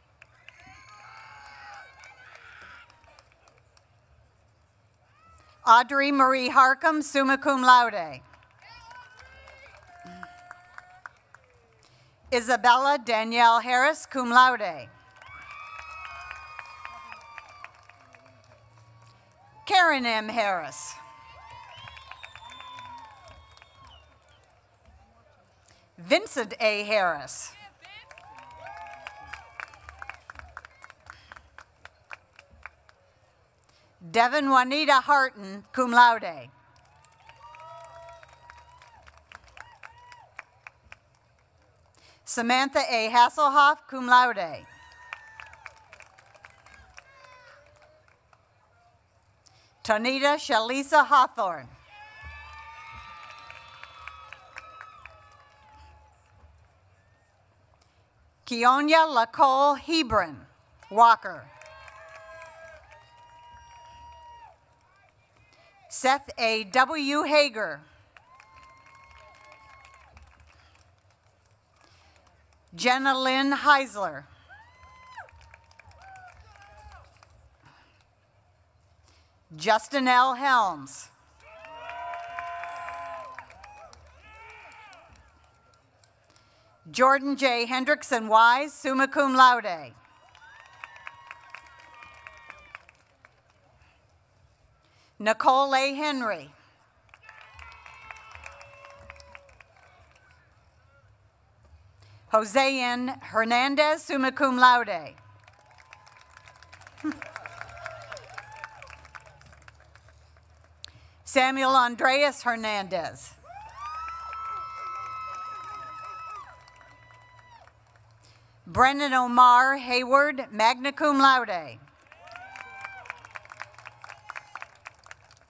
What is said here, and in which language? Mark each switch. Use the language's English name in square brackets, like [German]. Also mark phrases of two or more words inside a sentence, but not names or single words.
[English] Audrey Marie Harcum, [Latin] summa cum laude. [English] Isabella Danielle Harris, [Latin] cum laude. [English] Karen M. Harris. Vincent A. Harris. Devin Juanita Harton, [Latin] cum laude. [English] Samantha A. Hasselhoff, [Latin] cum laude. [English] Tonita Shalisa Hawthorne. Keonia Lacole Hebron, Walker. Seth A. W. Hager. Jenna Lynn Heisler. Justin L. Helms. Jordan J. Hendrickson Wise, [Latin] summa cum laude. [English] Nicole A. Henry. Jose N. Hernandez, [Latin] summa cum laude. [English] Samuel Andreas Hernandez. Brennan Omar Hayward, [Latin] magna cum laude.